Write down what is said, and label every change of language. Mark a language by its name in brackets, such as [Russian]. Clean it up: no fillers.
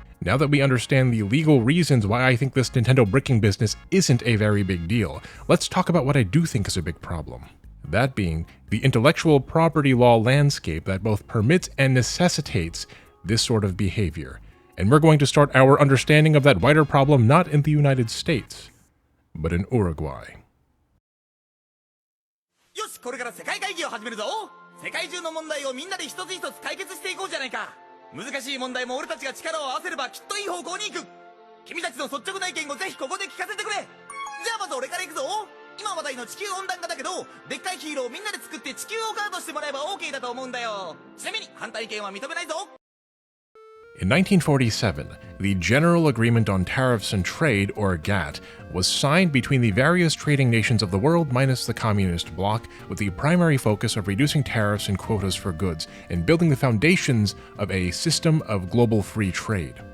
[English] Now that we understand the legal reasons why I think this Nintendo bricking business isn't a very big deal, let's talk about what I do think is a big problem. That being the intellectual property law landscape that both permits and necessitates this sort of behavior. And we're going to start our understanding of that wider problem not in the United States, but in Uruguay. [Japanese] よし、これから世界会議を始めるぞ。世界中の問題をみんなで一つ一つ解決していこうじゃないか。難しい問題も俺たちが力を合わせればきっといい方向に行く。君たちの率直な意見をぜひここで聞かせてくれ。じゃあまず俺から行くぞ。今話題の地球温暖化だけど、でっかいヒーローをみんなで作って地球をガードしてもらえば OK だと思うんだよ。ちなみに反対意見は認めないぞ。 [English] In 1947, the General Agreement on Tariffs and Trade, or GATT, was signed between the various trading nations of the world minus the communist bloc, with the primary focus of reducing tariffs and quotas for goods, and building the foundations of a system of global free trade.